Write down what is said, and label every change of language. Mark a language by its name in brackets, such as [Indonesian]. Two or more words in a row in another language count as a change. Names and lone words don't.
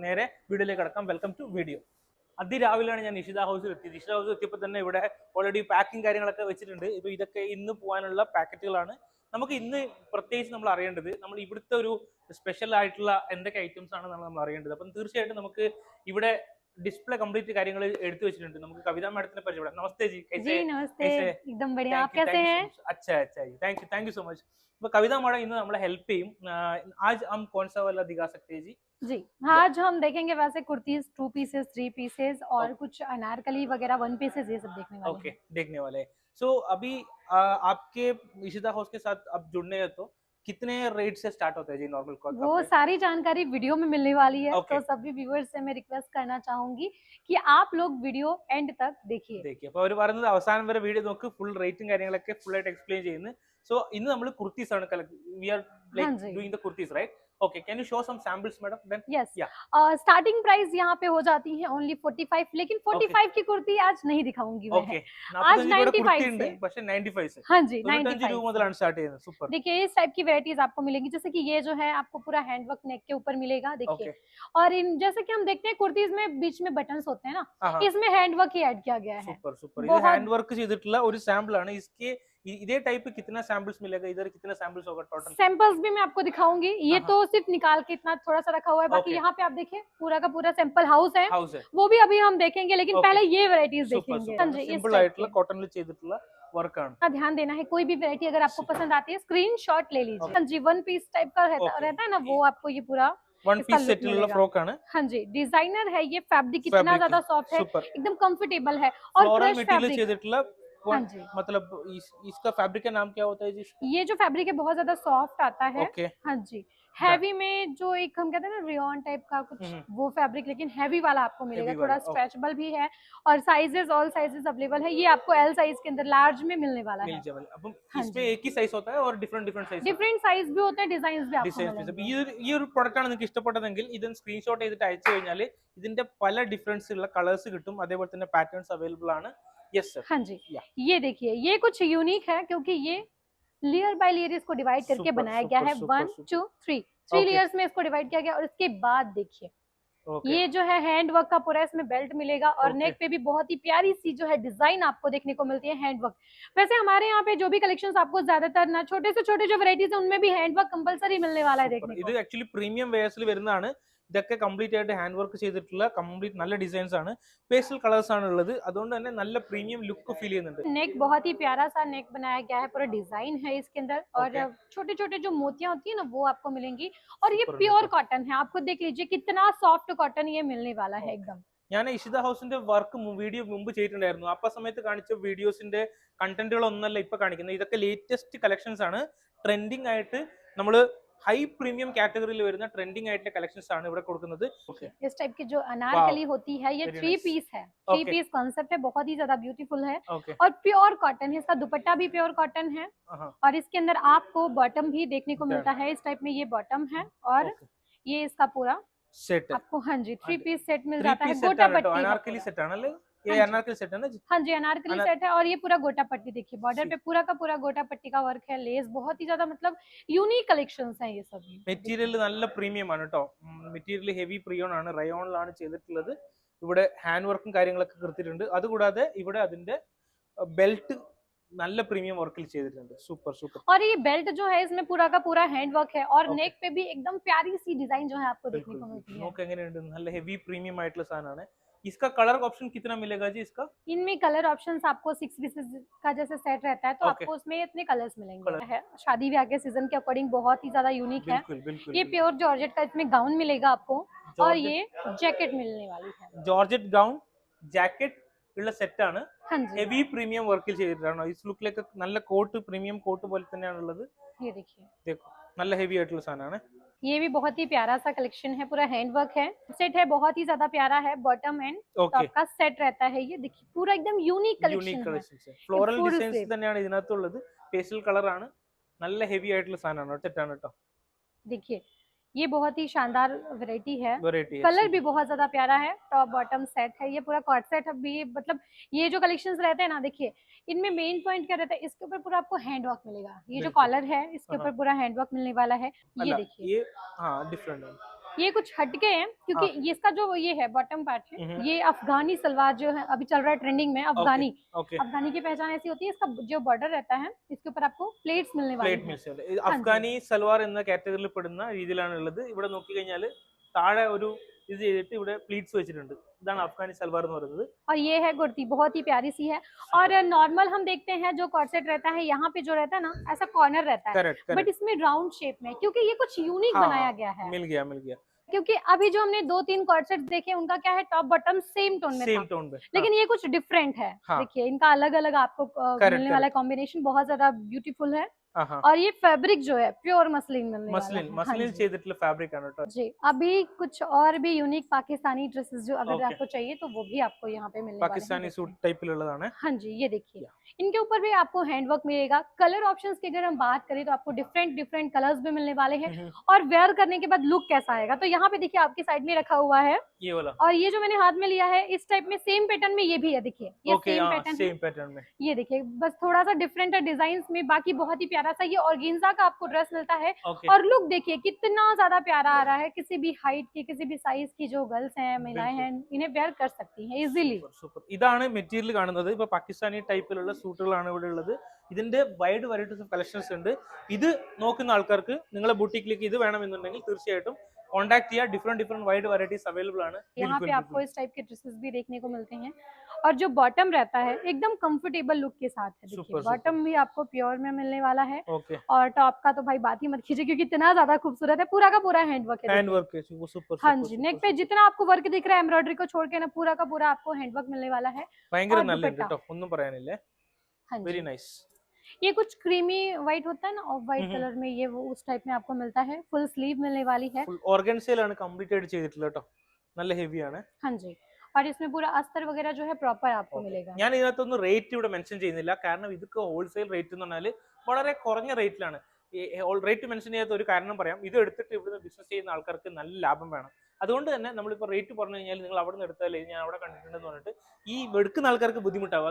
[Malayalam] നേരെ വീഡിയോയിലേക്ക് കടക്കാം. [English] welcome to video. [Malayalam] അതിരാവിലെയാണ് ഞാൻ ഇഷിത ഹൗസിൽ എത്തിയത്. ഇഷിത ഹൗസിൽ എത്തിയപ്പോൾ തന്നെ ഇവിടെ ഓൾറെഡി പാക്കിംഗ് കാര്യങ്ങളൊക്കെ വെച്ചിട്ടുണ്ട്. ഇപ്പൊ ഇതൊക്കെ ഇന്ന് പോകാനുള്ള പാക്കറ്റുകളാണ്. നമുക്ക് ഇന്ന് പ്രത്യേകിച്ച് നമ്മൾ അറിയേണ്ടത്, നമ്മൾ ഇവിടുത്തെ ഒരു സ്പെഷ്യൽ ആയിട്ടുള്ള എന്തൊക്കെ ഐറ്റംസ് ആണ് നമ്മൾ അറിയേണ്ടത്. അപ്പം തീർച്ചയായിട്ടും നമുക്ക് ഇവിടെ [English] display complete [Malayalam] കാര്യങ്ങൾ എടുത്തു വെച്ചിട്ടുണ്ട്. നമുക്ക് കവിത മാഡത്തിനെ പരിചയപ്പെടാം. [Hindi] नमस्ते जी, कैसे नमस्ते, एकदम बढ़िया. आप कैसे हैं? अच्छा जी, [English] thank you so much. [Malayalam] അപ്പോൾ കവിത മാഡം ഇന്ന് നമ്മളെ हेल्प ചെയ്യും. [Hindi] आज हम कौन सा वाला दिखा सकते हैं जी? आज हम देखेंगे वैसे कुर्तीज 2 पीसेस 3 पीसेस और कुछ अनारकली वगैरह 1 पीसेस, ये सब देखने वाले हैं. देखने वाले हैं. सो अभी आपके इशिता हाउस के साथ अब जुड़ने हैं तो कितने रेट से स्टार्ट होता है जी [English] normal cost? [Hindi] वो सारी जानकारी वीडियो में मिलने वाली है. तो सभी व्यूअर्स से मैं रिक्वेस्ट करना चाहूंगी कि आप लोग वीडियो एंड तक देखिए. [Malayalam] അപ്പോൾ അവർ പറയുന്നത് അവസാനം വരെ വീഡിയോ നോക്ക്. ഫുൾ റേറ്റും കാര്യങ്ങളൊക്കെ ഫുൾ ആയിട്ട് എക്സ്പ്ലെയിൻ ചെയ്യുന്നു. സോ ഇന്ന് നമ്മൾ കുർത്തീസ് ആണ് [English] we are like doing the kurtis, right? Okay, can you show some samples, madam? Then [Hindi] yes, yeah. [English] Starting price [Hindi] यहाँ पे हो जाती है only 45, लेकिन 45 की कुर्ती आज नहीं दिखाऊंगी मैं. आज 95 से. [Malayalam] പക്ഷേ 95 से. [Hindi] हाँ जी, 95 [Malayalam] രൂപ മുതലാണ് സ്റ്റാർട്ട് ചെയ്യുന്നത്. സൂപ്പർ. [Hindi] देखिए इस टाइप की वैरायटीज आपको मिलेगी. जैसे कि ये जो है आपको पूरा [English] hand work [Hindi] नेक के ऊपर मिलेगा. देखिए और इन जैसे कि हम देखते हैं कुर्तीज में बीच में बटन्स होते हैं ना, इसमें [English] hand work [Hindi] ही ऐड किया गया है. [Malayalam] സൂപ്പർ. ഇത് [English] hand work [Malayalam] ചെയ്തിട്ടുള്ള ഒരു സാമ്പിൾ ആണ്. [Hindi] इसके इधे टाइप कितना सैंपल्स मिलेगा? इधर कितना सैंपल्स होगा टोटल? सैंपल्स भी मैं आपको दिखाऊंगी. ये तो सिर्फ निकाल के इतना थोड़ा सा रखा हुआ है. बाकी यहाँ पे आप देखिए पूरा का पूरा सैंपल हाउस है. वो भी अभी हम देखेंगे, लेकिन पहले ये वैरायटीज देखेंगे. [Malayalam] सिंपल ആയിട്ടുള്ള കോട്ടണിൽ ചെയ്തിട്ടുള്ള വർക്ക് ആണ്. [Hindi] ध्यान देना है. कोई भी वैरायटी अगर आपको पसंद आती है स्क्रीनशॉट ले लीजिए. हाँ जी, 1 पीस टाइप का रहता है ना, वो आपको ये पूरा [Malayalam] 1 पीस सेटिലുള്ള ഫ്രോക്ക് ആണ്. [Hindi] हाँ जी, डिजाइनर है. ये फैब्रिक इतना ज्यादा सॉफ्ट है, एकदम कंफर्टेबल है और [English] crush fabric [Malayalam] ചെയ്തിട്ടുള്ള. [Hindi] हाँ जी, मतलब इसका फैब्रिक का नाम क्या होता है जी? ये जो फैब्रिक है बहुत ज्यादा सॉफ्ट आता है. हाँ जी, हैवी में जो एक हम कहते हैं ना [English] rayon type [Hindi] का कुछ, वो फैब्रिक लेकिन हैवी वाला आपको मिलेगा. थोड़ा स्ट्रेचेबल भी है और साइजेस [English] all sizes available [Hindi] है. ये आपको L साइज के अंदर लार्ज में मिलने वाला है. अब इसमें एक ही साइज होता है और डिफरेंट साइज भी होते हैं, डिजाइन्स भी आपको मिलेंगे. [Malayalam] ഈ ഒരു പ്രൊഡക്റ്റ് ആണ് നിങ്ങൾക്ക് ഇഷ്ടപ്പെട്ടതെങ്കിൽ ഇത് സ്ക്രീൻഷോട്ട് ചെയ്തിട്ട് അയച്ചു കഴിഞ്ഞാൽ ഇതിന്റെ പല ഡിഫറൻസ് ഉള്ള കളേഴ്സ് കിട്ടും. അതേപോലെ തന്നെ പാറ്റേൺസ് അവൈലബിൾ ആണ്. [English] yes sir. [Hindi] हाँ जी, ये देखिए ये कुछ यूनिक है क्योंकि ये [English] layer by layer [Hindi] इसको डिवाइड करके बनाया गया है. 1 2 3 लेयर्स में इसको डिवाइड किया गया. और इसके बाद देखिए ये जो है [English] hand work [Hindi] का पूरा इसमें बेल्ट मिलेगा और नेक पे भी बहुत ही प्यारी सी जो है डिजाइन आपको देखने को मिलती है [English] hand work. [Hindi] वैसे हमारे यहाँ पे जो भी कलेक्शंस आपको ज्यादातर ना छोटे से छोटे जो वैरायटीज है उनमें भी [English] hand work compulsory [Hindi] मिलने वाला है देखने को. [Malayalam] ഇത് ആക്ച്വലി പ്രീമിയം വെയർസിൽ വരുന്നതാണ്. ഇതൊക്കെ കംപ്ലീറ്റ് ആയിട്ട് [English] hand work [Malayalam] ചെയ്തിട്ടുള്ള കംപ്ലീറ്റ് നല്ല ഡിസൈൻസ് ആണ്. [English] pastel colours [Malayalam] ആണ് ഉള്ളത്. അതുകൊണ്ട് തന്നെ നല്ല [English] premium look feel [Malayalam] ചെയ്യുന്നുണ്ട്. [Hindi] नेक बहुत ही प्यारा सा नेक बनाया गया है. पूरा डिजाइन है इसके अंदर और छोटे छोटे जो मोतियां होती है ना वो आपको मिलेंगी. और ये [English] pure cotton [Hindi] है. आप खुद देख लीजिए कितना [English] soft cotton [Hindi] ये मिलने वाला है एकदम. [Malayalam] ഞാൻ ഇഷിത ഹൗസിന്റെ [English] work video [Malayalam] മുമ്പ് ചെയ്തിട്ടുണ്ടായിരുന്നു. അപ്പ സമയത്ത് കാണിച്ച വീഡിയോസിന്റെ കണ്ടന്റുകളൊന്നല്ല ഇപ്പൊ കാണിക്കുന്നത്. ഇതൊക്കെ [English] latest collections [Malayalam] ആണ്. ട്രെൻഡിങ് ആയിട്ട് നമ്മൾ [English] high premium [Malayalam] കാറ്റഗറിയിൽ വരുന്ന ട്രെൻഡിങ് ആയിട്ടുള്ള കളക്ഷൻസ് ആണ് ഇവിടെ കൊടുക്കുന്നത്. [Hindi] इस टाइप की जो अनारकली होती है ये [English] Very 3 nice. [Hindi] पीस है, 3 [English] Okay. [Hindi] पीस कॉन्सेप्ट है, बहुत ही ज्यादा ब्यूटीफुल है [English] Okay. [Hindi] और [English] pure cotton [Hindi] है। इसका दुपट्टा भी [English] pure cotton [Hindi] है Uh-huh. और इसके अंदर आपको बॉटम भी देखने को [English] Done. [Hindi] मिलता है। इस टाइप में ये बॉटम है और [English] Okay. [Hindi] ये इसका पूरा सेट आपको हाँ जी 3 पीस सेट मिल 3 जाता है। पीस गोटा सेट है तो पट्टी है अनारकली पूरा। [Malayalam] सेट आണല്ലേ ये [Hindi] हाँ जी। अनारकली सेट है ना जी? हाँ जी अनारकली अनार- सेट है और ये पूरा गोटा पट्टी देखिए, बॉर्डर जी। पे पूरा का पूरा गोटा पट्टी का वर्क है, लेस बहुत ही ज्यादा मतलब [English] unique collections [Hindi] हैं ये सब। [Malayalam] മെറ്റീരിയൽ നല്ല പ്രീമിയം ആണ് കേട്ടോ. മെറ്റീരിയൽ ഹെവി പ്രിയോൺ ആണ്, റയോണിലാണ് ചെയ്തിട്ടുള്ളത്. ഇവിടെ [English] hand work [Malayalam] കാര്യങ്ങളൊക്കെ കൊടുത്തിട്ടുണ്ട്. അതുകൂടാതെ ഇവിടെ അതിന്റെ ബെൽറ്റ് നല്ല പ്രീമിയം വർക്കിൽ ചെയ്തിട്ടുണ്ട്. സൂപ്പർ സൂപ്പർ. [Hindi] और ये बेल्ट जो है इसमें पूरा का पूरा [English] hand work [Hindi] है और [English] Okay. [Hindi] नेक पे भी एकदम प्यारी सी डिजाइन जो है आपको देखने बिल्कुल को मिलती है। [Malayalam] നോക്ക് എങ്ങനെയുണ്ട്, നല്ല [English] heavy premium [Malayalam] ആയിട്ടുള്ള സാധനമാണ്. [Hindi] इसका [English] colour option [Hindi] कितना मिलेगा जी इसका? इनमें [English] colour options [Hindi] आपको 6 पीसेस का जैसे सेट रहता है तो Okay. आपको उसमें इतने कलर्स मिलेंगे। [English] Colour. [Hindi] है शादी ब्याह के सीजन के अकॉर्डिंग बहुत ही ज्यादा यूनिक है। बिल्कुल बिल्कुल. ये प्योर जॉर्जेट का इसमें गाउन मिलेगा आपको और जॉर्जेट- ये जैकेट मिलने वाली है। [English] georgette gown jacket [Malayalam] ഉള്ള സെറ്റ് ആണ്. [Hindi] हाँ जी [English] heavy premium [Malayalam] വർക്കിൽ ചെയ്തിട്ടാണ്. ഈ ലുക്കിലേക്ക് നല്ല കോട്ട്, [English] premium coat [Malayalam] പോലെ തന്നെയാണ് ഉള്ളത്. [Hindi] ये देखिए [Malayalam] देखो നല്ല ഹെവി ആയിട്ടുള്ള സാധനമാണ്. [Hindi] ये भी बहुत ही प्यारा सा कलेक्शन है, पूरा [English] hand work [Hindi] है, सेट है बहुत ही ज्यादा प्यारा है। [English] bottom and [Malayalam] ഓക്കെ, [Hindi] टॉप का सेट रहता है। ये देखिए पूरा एकदम यूनिक [Malayalam] യൂണിക് [Hindi] कलेक्शन है। [Malayalam] കളക്ഷൻസ്, ഫ്ലോറൽ [English] full [Malayalam] ഡിസൈൻസ് [English] set. [Malayalam] തന്നെയാണ് ഇതിനകത്തുള്ളത്. [English] pastel colour [Malayalam] ആണ്, നല്ല ഹെവി ആയിട്ടുള്ള സാധനമാണ്. സെറ്റാണ് കേട്ടോ. [Hindi] देखिए ये बहुत ही शानदार वैरायटी है। [Malayalam] വെറൈറ്റി [Hindi] कलर भी बहुत ज्यादा प्यारा है, [English] top bottom set [Hindi] है, ये पूरा [English] cot set [Hindi] है भी। मतलब ये जो कलेक्शंस रहते हैं ना देखिए इनमें [English] main point [Hindi] क्या रहता है, इसके ऊपर पूरा आपको [English] hand work [Hindi] मिलेगा। ये जो बिल्कुल। कॉलर है इसके ऊपर पूरा [English] hand work [Hindi] मिलने वाला है। ये [Malayalam] അല്ല [Hindi] देखिए ये हाँ डिफरेंट है. ये कुछ हटके हैं क्योंकि ये इसका जो ये है बॉटम पार्ट है, हम्म। ये अफगानी सलवार जो है अभी चल रहा है ट्रेंडिंग में, अफगानी। ओके, अफगानी की पहचान ऐसी होती है, इसका जो बॉर्डर रहता है इसके ऊपर आपको प्लेट्स मिलने वाली [Malayalam] പ്ലേറ്റ് [Hindi] है। [Malayalam] മിൽസ് അഫ്ഗാനി സൽവാർ എന്ന കാറ്റഗറിയിൽ പെടുന്ന രീതിയിലാണ് ഉള്ളത്. ഇവിടെ നോക്കി കഴിഞ്ഞാൽ താഴെ ഒരു ഇത് ചെയ്തിട്ട് ഇവിടെ പ്ലീറ്റ്സ് വെച്ചിട്ടുണ്ട്. ഇതാണ് അഫ്ഗാനി സൽവാർ എന്ന് പറയുന്നത്. [Hindi] और ये है कुर्ती, बहुत ही प्यारी सी है। और नॉर्मल हम देखते हैं जो कॉर्सेट रहता है यहाँ पे जो रहता है ना ऐसा कॉर्नर रहता है, करेक्ट बट करेक्ट. इसमें राउंड शेप में, क्योंकि ये कुछ यूनिक हाँ, बनाया गया है। मिल गया मिल गया. क्योंकि अभी जो हमने 2-3 कॉर्सेट देखे उनका क्या है, [English] top bottom same tone [Hindi] में सेम था, टोन पे. लेकिन ये कुछ डिफरेंट है। हाँ। देखिए इनका अलग अलग आपको मिलने वाला कॉम्बिनेशन बहुत ज्यादा ब्यूटीफुल है। हाँ, और ये फैब्रिक जो है [English] pure muslin [Hindi] मिलने मसलिन वाला है। हाँ मसलिन जी। [Malayalam] ചെയ്തിട്ടുള്ള ഫാബ്രിക് ആണ് കേട്ടോ. [Hindi] जी अभी कुछ और भी यूनिक पाकिस्तानी ड्रेसेस जो अगर Okay. आपको चाहिए तो वो भी आपको यहाँ पे मिलने [Malayalam] പാകിസ്ഥാനി [Hindi] वाले हैं। [Malayalam] സൂട്ട് ടൈപ്പിലുള്ളതാണ്. [Hindi] हाँ जी ये देखिए इनके ऊपर भी आपको हैंडवर्क मिलेगा। [English] colour options [Hindi] की अगर हम बात करें तो आपको [English] different different colours [Hindi] भी मिलने वाले हैं और वेयर करने के बाद लुक कैसा आएगा। तो यहाँ पे देखिए आपकी साइड में रखा हुआ है ये वाला. और ये जो मैंने हाथ में लिया है इस टाइप में [English] same pattern [Hindi] में ये भी है। देखिए ये ओके, सेम हाँ पैटर्न है, [English] same pattern [Hindi] में. ये देखिए बस थोड़ा सा डिफरेंट है डिजाइन में, बाकी बहुत ही प्यारा सा ये ऑर्गेन्जा का आपको ड्रेस मिलता है। ओके, और लुक देखिए कितना ज्यादा प्यारा आ रहा है। किसी भी हाइट की किसी भी साइज की जो गर्ल्स हैं महिलाएं बिल्कुल। हैं इन्हें वेयर कर सकती हैं इजीली। [Malayalam] സൂപ്പർ. ഇതാണ് മെറ്റീരിയൽ കാണുന്നത്. ഇപ്പൊ പാകിസ്ഥാനി ടൈപ്പിലുള്ള സൂട്ടുകളാണ് ഇവിടെ ഉള്ളത്. ഇതിന്റെ [English] wide varieties of collections [Malayalam] ഉണ്ട്. ഇത് നോക്കുന്ന ആൾക്കാർക്ക് നിങ്ങളെ ബുട്ടീക്കിലേക്ക് ഇത് വേണമെന്നുണ്ടെങ്കിൽ തീർച്ചയായിട്ടും കോൺടാക്ട് ചെയ്യുക. [English] different wide varieties available [Malayalam] ആണ്. [Hindi] यहाँ पे आपको इस टाइप के ड्रेसेस भी देखने को मिलते हैं और जो बॉटम रहता है एकदम [English] comfortable look [Hindi] के साथ है। देखिए सुपर, बॉटम भी आपको प्योर में मिलने वाला है [Malayalam] ഓക്കെ, [Hindi] और टॉप का तो भाई बात ही मत कीजिए क्योंकि इतना ज्यादा खूबसूरत है, पूरा का पूरा हैंडवर्क है। [Malayalam] ഹാൻഡ് [Hindi] देखिए। [Malayalam] വർക്ക് वो സൂപ്പർ. [Hindi] हाँ जी नेक पे जितना आपको वर्क दिख रहा है एम्ब्रॉयडरी को छोड़ के ना पूरा का पूरा आपको हैंडवर्क मिलने वाला है। [Malayalam] ഭയങ്കര [Hindi] और [Malayalam] നല്ലത് [Hindi] दुपट्टा। [Malayalam] കേട്ടോ, ഒന്നും പറയാനില്ല. [Hindi] हाँ [English] വെരി [Hindi] जी [English] നൈസ്. [Hindi] ये कुछ [English] creamy white [Hindi] होता है ना, [English] off white [Hindi] हम्म। कलर में, ये वो उस टाइप में आपको मिलता है। [English] full sleeve [Hindi] मिलने वाली है। [Malayalam] ഫുൾ ഓർഗൻസയിലാണ് കംപ്ലീറ്റ് ആയിട്ട് ചെയ്തിട്ടുള്ളത് കേട്ടോ. നല്ല ഹെവി ആണ്. [Hindi] हाँ जी और इसमें पूरा अस्तर वगैरह जो है प्रॉपर आपको [English] Okay. [Hindi] मिलेगा। [Malayalam] ഞാൻ ഇതിനകത്തൊന്നും റേറ്റ് ഇവിടെ മെൻഷൻ ചെയ്യുന്നില്ല, കാരണം ഇതൊക്കെ [English] wholesale rate [Malayalam] എന്ന് പറഞ്ഞാൽ വളരെ കുറഞ്ഞ റേറ്റിലാണ്. [English] rate mention [Malayalam] ചെയ്യാത്ത ഒരു കാരണം പറയാം, ഇത് എടുത്തിട്ട് ഇവിടുന്ന് ബിസിനസ് ചെയ്യുന്ന ആൾക്കാർക്ക് നല്ല ലാഭം വേണം. അതുകൊണ്ട് തന്നെ നമ്മളിപ്പോൾ റേറ്റ് പറഞ്ഞു കഴിഞ്ഞാൽ നിങ്ങൾ അവിടെ നിന്ന് എടുത്താലേ ഞാൻ അവിടെ കണ്ടിട്ടുണ്ടെന്ന് പറഞ്ഞിട്ട് ഈ എടുക്കുന്ന ആൾക്കാർക്ക് ബുദ്ധിമുട്ടാവും.